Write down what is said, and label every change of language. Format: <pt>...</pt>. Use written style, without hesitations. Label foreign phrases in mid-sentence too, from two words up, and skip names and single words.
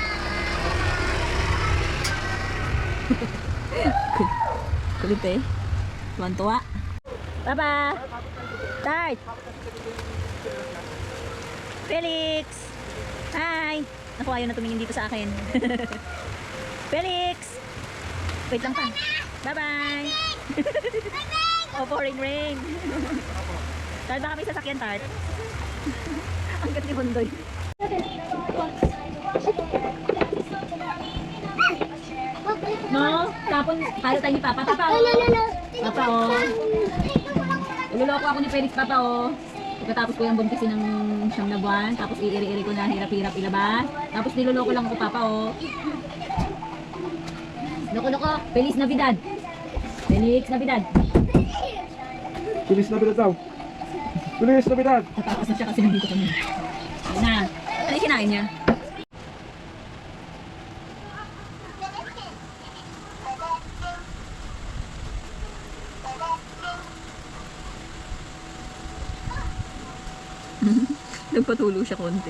<tl>Kulit eh. Tuwan-tuwa. Papa! Start!</tl> <en>Felix! Hi!</en> <tl>Naku, ayaw na tumingin dito sa akin. Felix! Wait lang pa.</tl> <en>Bye-bye! Oh, pouring rain.</en> <tl>Tart, baka may sasakyan, Tart. Ang ganda ni Bondoy. No? Tapon, halo tayo ni Papa. Papa, oh. Papa, oh. Iluloko ako ni Felix, Papa, oh. Pagkatapos ko yung buntisin ng 9 na buwan, tapos iiri-iri ko na hirap-hirap ilabas. Tapos niloloko lang ako, Papa, oh.</tl> <es>Loko-loko, Feliz Navidad. Felix Navidad. Feliz Navidad daw. Feliz Navidad.</es> <tl>Tatapos na siya kasi nandito kami. Ayun na. Ano yung kinain niya? Nagpatulo siya konti.</tl>